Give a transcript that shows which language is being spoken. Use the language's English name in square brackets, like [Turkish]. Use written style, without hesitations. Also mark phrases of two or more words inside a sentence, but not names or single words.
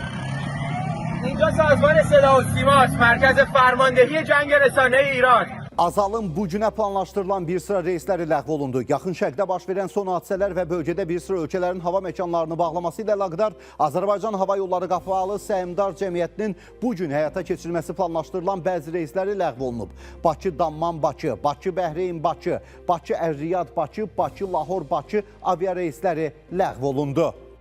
[Persian] اینجا سازمان صدا و سیماست، مرکز فرماندهی جنگ رسانه ایران. [Azerbaijani] Azalın bu günə planlaşdırılan bir sıra reysləri ləğv olundu. Yaxın Şərqdə baş verən son hadisələr və bölgədə bir sıra ölkələrin hava məkanlarını bağlaması ilə əlaqədar Azərbaycan Hava Yolları Qapalı Səhmdar Cəmiyyətinin bu gün həyata keçirilməsi planlaşdırılan bəzi reysləri ləğv olunub. Bakı-Dammam-Bakı, Bakı-Bəhreyn-Bakı, Bakı-Ər-Riyad-Bakı, Bakı-Lahor-Bakı aviareysləri ləğv olundu.